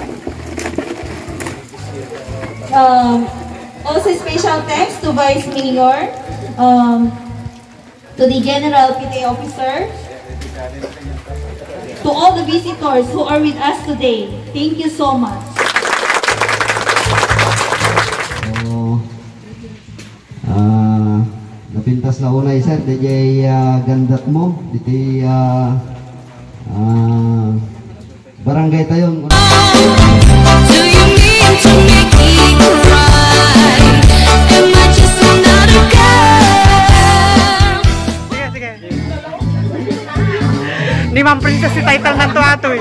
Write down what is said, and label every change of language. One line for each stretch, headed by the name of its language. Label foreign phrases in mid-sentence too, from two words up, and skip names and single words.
English: Also special thanks to Vice Mayor, to the General PTA Officer, to all the visitors who are with us today. Thank you so much.
Iloko: Napintas na unay sir, DJ gandat mo, diti barangay tayon.
English: Do you mean to make me cry? Am I just another girl?
Filipino: Sige.
Cebuano: Ni Ma'am Princess si title ng ato eh.